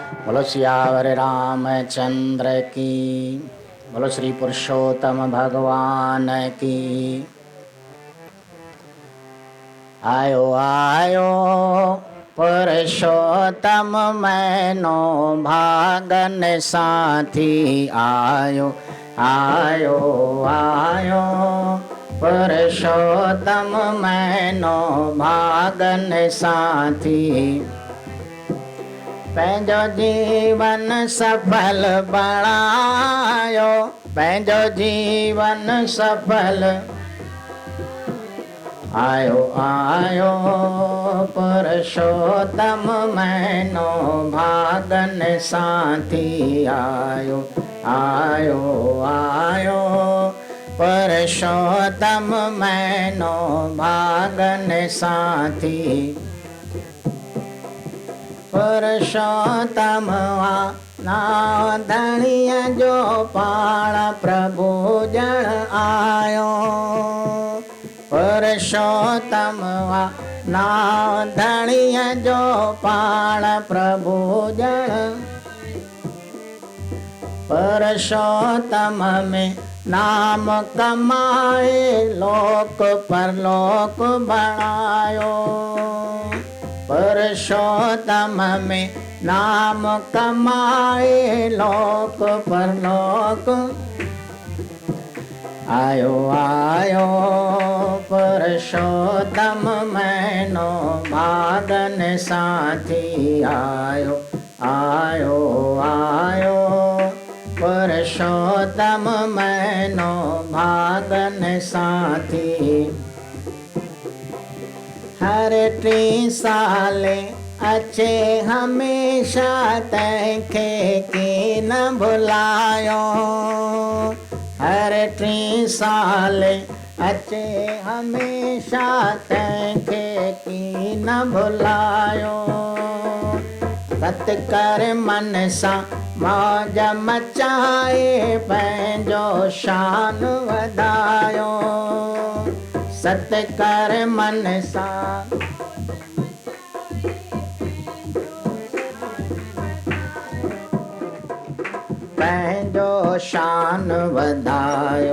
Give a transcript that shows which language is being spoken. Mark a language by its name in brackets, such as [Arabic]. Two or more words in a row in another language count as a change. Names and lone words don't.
[Hindi] बोलो सियावर रामचंद्र की। बोलो श्री पुरुषोत्तम भगवान की। [Sindhi] आयो आयो पुरुषोत्तम मैनो भागन साथी। आयो आयो आयो पुरुषोत्तम मैनो भागन साथी। पंहिंजो जीवन सफल बणायो, पंहिंजो जीवन सफल। आयो आयो पुरुषोत्तम मैनो भागन साथी। आयो आयो आयो पुरुषोत्तम मैनो भागन साथी। पुरुषोत्तम नाव धणीअ जो पाण प्रभु जण आयो। पुरुषोत्तम नाव धणीअ जो पाण प्रभु जण। पुरुषोत्तम में नाम कमाए लोक परलोक बणायो। पुरुषोत्तम में नाम कमाए लोक परलोक। आयो आयो पुरुषोत्तम मैनो भागन साथी। आयो आयो आयो पुरुषोत्तम मैनो भागन साथी। हर टी साले अचे हमेशा तंहिंखे की न भुलायो। हर टी साले अचे हमेशा तंहिंखे की न भुलायो। सत कर मन सां मौज मचाए पंहिंजो शान वधायो। सत कर मन सां पंहिंजो शान वधायो।